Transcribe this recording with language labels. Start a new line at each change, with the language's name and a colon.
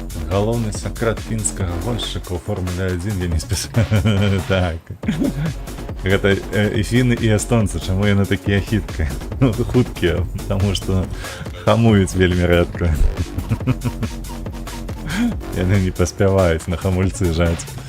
Ukrainian: Головний секрет фінського гонщика у Формулі 1 я не списав. Так.
Russian: Это и финны, и эстонцы,
Belarusian: чему яны такие хуткие, потому что хамуюць вельмі рэдка. Яны не паспяваюць на хамульцы жаць.